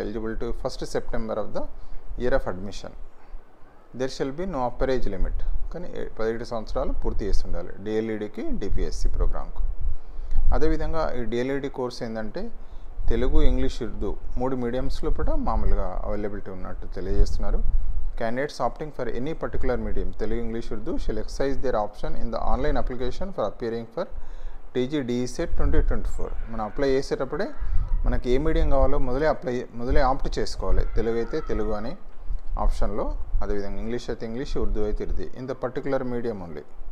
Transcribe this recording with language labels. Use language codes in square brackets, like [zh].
[en] Eligible to 1st September of the year of admission. There shall be no upper age limit, [te] కానీ 17 సంవత్సరాలు పూర్తి చేసి ఉండాలి డిఎల్ఈడికి, DPSC ప్రోగ్రామ్కు. అదేవిధంగా ఈ డిఎల్ఈడి కోర్స్ ఏంటంటే తెలుగు, ఇంగ్లీష్, ఉర్దూ 3 మీడియంస్లో కూడా మామూలుగా అవైలబిలిటీ ఉన్నట్టు తెలియజేస్తున్నారు. [en] Candidates opting for any particular medium, Telugu, English, Urdu, shall exercise their option in the online application for appearing for TG DSET 2024. [te] మనం అప్లై చేసేటప్పుడే మనకి ఏ మీడియం కావాలో మొదలే ఆప్ట్ చేసుకోవాలి. తెలుగు అయితే తెలుగు అని ఆప్షన్లో, అదేవిధంగా ఇంగ్లీష్ అయితే ఇంగ్లీష్, ఉర్దూ అయితే Urdu, [en] In the particular medium only.